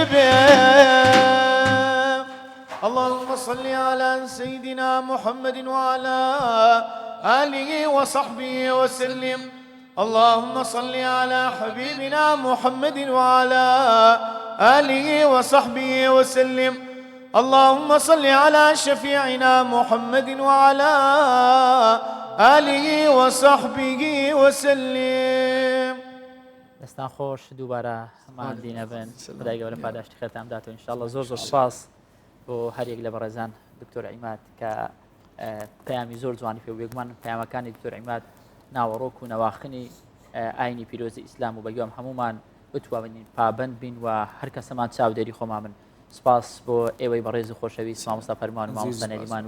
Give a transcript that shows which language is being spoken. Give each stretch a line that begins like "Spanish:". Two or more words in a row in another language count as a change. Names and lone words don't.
Arabic: دبيم اللهم صل على سيدنا محمد وعلى آله وصحبه وسلم اللهم صل على حبيبنا محمد وعلى آله وصحبه وسلم اللهم صل على شفيعنا محمد وعلى آله وصحبه وسلم
Central Kurdish: دەستان خۆش دووبارە هەمان بینە بن خدای گەورە پاداشتی خێرتان بداتەوە ئینشاءالله زۆر سوپاس بۆ هەرێک لە بەڕێزان دکتۆر عیماد کە پەیامی زۆر جوانی پێ بێگومان پەیامەکانی دکتۆر عیماد ناوەڕۆک و نەواخنی ئاینی پیرۆزی ئیسلام و بەگوێم هەمومان بتوانین پابند بین و هەر کەسەمان چاودێری خۆمان من سپاس بۆ ئێوەی بەڕێز و خۆشەویست مامۆستا فەرمان و مامۆستا نەریمان